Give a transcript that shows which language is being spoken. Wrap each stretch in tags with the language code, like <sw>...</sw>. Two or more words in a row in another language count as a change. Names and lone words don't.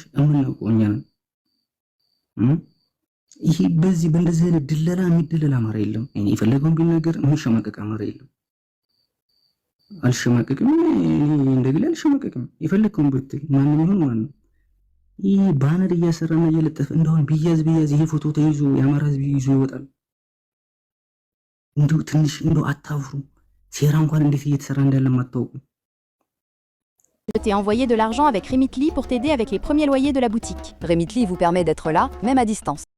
<am>እምናውቀው እኛ ነን። ይሄ በዚህ በእንደዚህ አይነት ድለላ የሚደለል አማራ የለም። እኔ የፈለገውን ቢናገር የሚሸማቀቅ አማራ የለም። አልሸማቀቅም። እኔ እንደግል አልሸማቀቅም። የፈለግከውን ብትል ማንም ይሁን ማንም ይህ ባነር እያሰራና እየለጠፈ እንደሆን ቢያዝ ይሄ ፎቶ ተይዞ የአማራ ህዝብ ይዞ ይወጣል። እንዲሁ ትንሽ እንደው አታፍሩ። ሴራ እንኳን እንዴት እየተሰራ እንዳለ ማታውቁ።</am> <fr>Je t'ai envoyé de l'argent avec Remitly pour t'aider avec les premiers loyers de la boutique. Remitly vous permet d'être là, même à distance.</fr>